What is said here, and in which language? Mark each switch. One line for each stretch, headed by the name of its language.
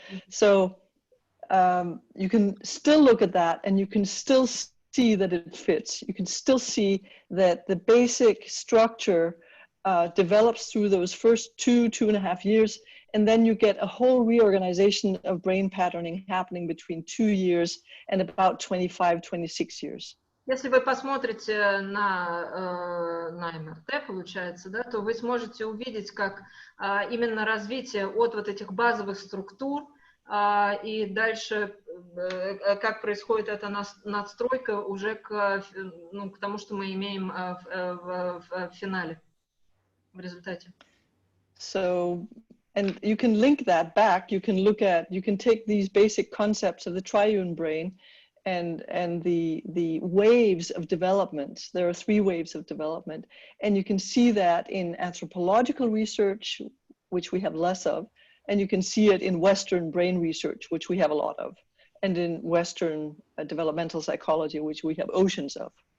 English: So you can still look at that and you can still see that it fits. You can still see that the basic structure develops through those first 2.5 years, and then you get a whole reorganization of brain patterning happening between 2 years and about 25-26 years.
Russian: Если вы посмотрите на МРТ, получается, да, то вы сможете увидеть, как именно развитие от вот этих базовых структур и дальше, как происходит эта надстройка уже к тому, что мы имеем в финале, в результате.
English: So, and you can link that back. You can look at, you can take these basic concepts of the triune brain and the waves of development. There are 3 waves of development, and you can see that in anthropological research, which we have less of, and you can see it in Western brain research, which we have a lot of, and in Western developmental psychology, which we have oceans of.